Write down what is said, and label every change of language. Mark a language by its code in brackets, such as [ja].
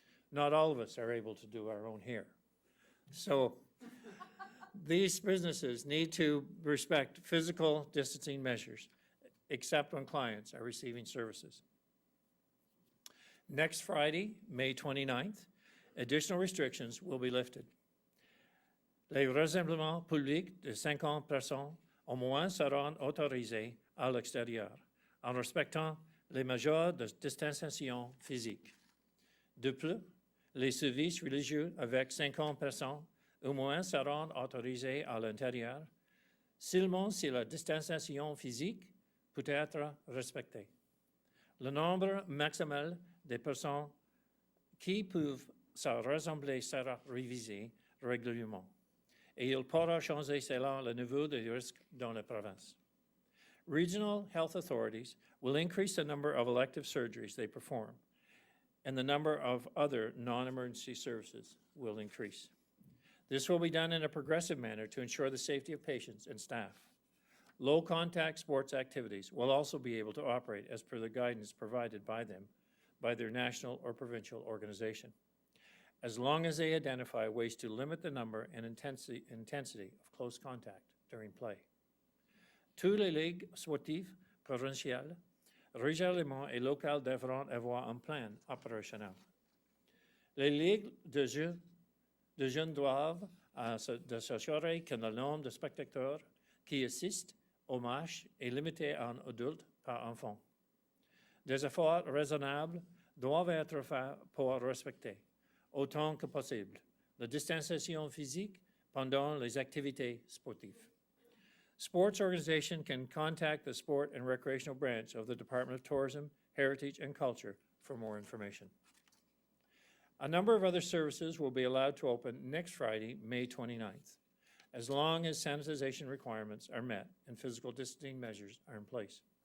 [en] Not all of us are able to do our own hair. So these businesses need to respect physical distancing measures, except when clients are receiving services. Next Friday, May 29th, additional restrictions will be lifted. [fr] Les rassemblements publics de 50 personnes au moins seront autorisés à l'extérieur, en respectant les mesures de distanciation physique. De plus, les services religieux avec 50 personnes au moins seront autorisés à l'intérieur, seulement si la distanciation physique peut être respectée. Le nombre maximal des personnes qui peuvent se rassembler sera révisé régulièrement, et il pourra changer selon le niveau de risque dans la province. [en] Regional health authorities will increase the number of elective surgeries they perform, and the number of other non-emergency services will increase. This will be done in a progressive manner to ensure the safety of patients and staff. Low-contact sports activities will also be able to operate as per the guidance provided by them by their national or provincial organization, as long as they identify ways to limit the number and intensity of close contact during play. [fr] Tous les ligues sportives provinciales, régionales et locales devront avoir un plan opérationnel. Les ligues de jeunes doivent s'assurer que le nombre de spectateurs qui assistent au match est limité à un adulte par enfant. Des efforts raisonnables doivent être faits pour respecter, autant que possible, la distanciation physique pendant les activités sportives. [en] Sports organizations can contact the Sport and Recreational Branch of the Department of Tourism, Heritage, and Culture for more information. A number of other services will be allowed to open next Friday, May 29th, as long as sanitization requirements are met and physical distancing measures are in place.